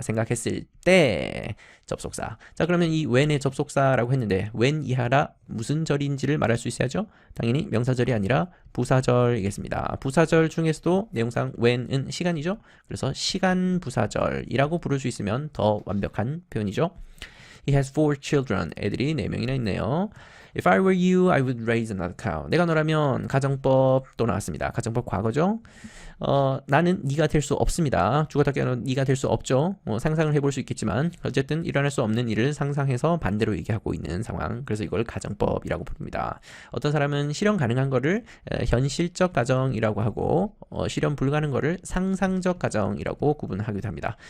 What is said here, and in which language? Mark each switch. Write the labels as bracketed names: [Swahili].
[Korean] 생각했을 때 접속사. 자, 그러면 이 when의 접속사라고 했는데 when 이하라 무슨 절인지를 말할 수 있어야죠. 당연히 명사절이 아니라 부사절이겠습니다. 부사절 중에서도 내용상 when은 시간이죠. 그래서 시간 부사절이라고 부를 수 있으면 더 완벽한 표현이죠. [English] He has 4 children. [Korean] 애들이 4명이나 있네요. [English] If I were you, I would raise another cow. [Korean] 내가 너라면 가정법 또 나왔습니다. 가정법 과거죠. 나는 네가 될 수 없습니다. 죽었다 깨어난 네가 될 수 없죠. 상상을 해볼 수 있겠지만 어쨌든 일어날 수 없는 일을 상상해서 반대로 얘기하고 있는 상황. 그래서 이걸 가정법이라고 부릅니다. 어떤 사람은 실현 가능한 거를 현실적 가정이라고 하고 실현 불가능한 거를 상상적 가정이라고 구분하기도 합니다.